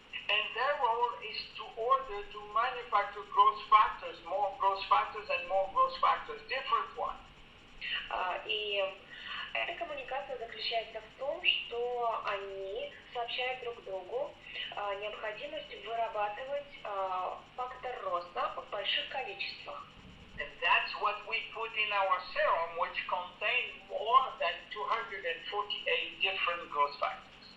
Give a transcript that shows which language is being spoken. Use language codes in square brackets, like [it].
[en] And their role is to order to manufacture growth factors, more growth factors and more growth factors, different ones. [ru] И эта коммуникация заключается в том, что они сообщают друг другу необходимость вырабатывать фактор роста в больших количествах. [en] And that's what we put in our serum, which contains more than 248 different growth factors.